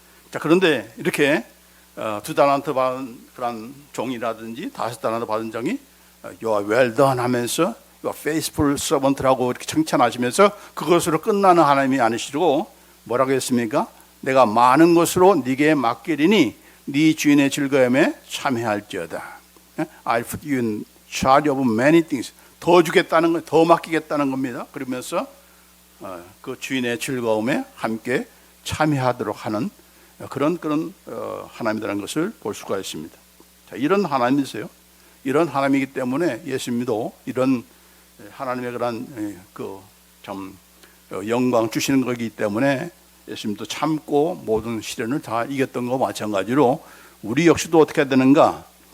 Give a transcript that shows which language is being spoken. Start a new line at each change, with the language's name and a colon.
Korean: 자, 그런데 이렇게 2달란트 받은 그런 종이라든지 5달란트 받은 종이
English: You are well done
Korean: 하면서
English: You are faithful servant
Korean: 라고 이렇게 칭찬하시면서 그것으로 끝나는 하나님이 아니시고 뭐라고 했습니까? 내가 많은 것으로 네게 맡기리니 네 주인의 즐거움에 참여할지어다.
English: I'll put you in charge of many things.
Korean: 더 주겠다는 거, 더 맡기겠다는 겁니다. 그러면서 그 주인의 즐거움에 함께 참여하도록 하는 그런 하나님이라는 것을 볼 수가 있습니다. 자, 이런 하나님이세요. 이런 하나님이기 때문에 예수님도 이런 하나님의 그런 참 영광 주시는 거기 때문에 예수님도 참고 모든 시련을 다 이겼던 것과 마찬가지로 우리 역시도 어떻게 해야 되는가?